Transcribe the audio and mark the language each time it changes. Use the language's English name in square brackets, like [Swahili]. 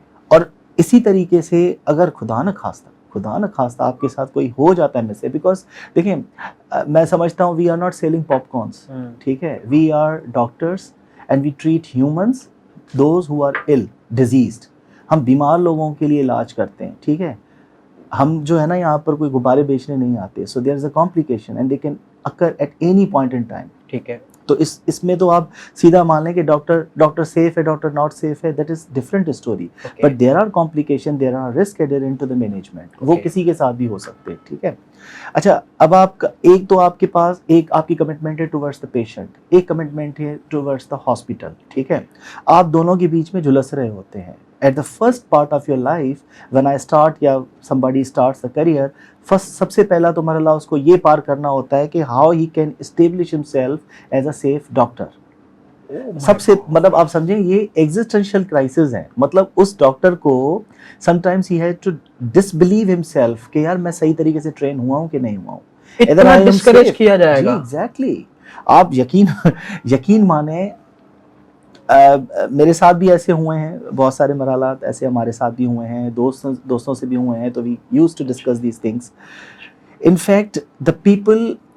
[Urdu] اور اسی طریقے سے اگر خدا نہ خواستہ آپ کے ساتھ کوئی ہو جاتا ہے میں سے, بیکاز دیکھیں میں سمجھتا ہوں [English] We are not selling پاپ کارنس, ٹھیک ہے, we are doctors and we treat humans those who are ill, diseased. [Urdu] ہم بیمار لوگوں کے لیے علاج کرتے ہیں, ٹھیک ہے. ہم جو ہے نا یہاں پر کوئی غبارے بیچنے نہیں آتے. [English] so there is a complication and they can occur at any point in time, [Urdu] ٹھیک ہے. تو اس میں تو آپ سیدھا مان لیں کہ ڈاکٹر سیف ہے, ڈاکٹر ناٹ سیف ہے, [English] That is different story. But there are complication, there are risk adherent to the management, [Urdu] وہ کسی کے ساتھ بھی ہو سکتے ہیں, [English] ٹھیک ہے. [Urdu] اچھا, اب آپ کا ایک تو آپ کے پاس ایک آپ کی کمٹمنٹ ہے ٹوورڈس دا پیشنٹ, ایک کمٹمنٹ ہے ٹوورڈس دا ہاسپٹل, ٹھیک ہے. آپ دونوں کے بیچ میں جھلس رہے ہوتے ہیں. [English] At the first part of your life, when I start یا somebody starts a career, [Urdu] سب سے پہلا تو مرحلہ اس کو یہ پار کرنا ہوتا ہے کہ [English] how he can establish himself as a safe doctor. [Urdu] سب سے مطلب آپ سمجھیں یہ ایگزسٹینشیل کرائسس ہے. مطلب اس ڈاکٹر کو [English] sometimes he had to disbelieve himself [Urdu] کہ یار میں صحیح طریقے سے ٹرین ہوا ہوں کہ نہیں ہوا ہوں. اتنا ڈسکریج کیا جائے گا. [English] Exactly. [Urdu] آپ یقین مانیں, میرے ساتھ بھی ایسے ہوئے ہیں, بہت سارے مرحلات ایسے ہمارے ساتھ بھی ہوئے ہیں, دوستوں سے بھی ہوئے ہیں, تو [English] We used to discuss these things. In fact the people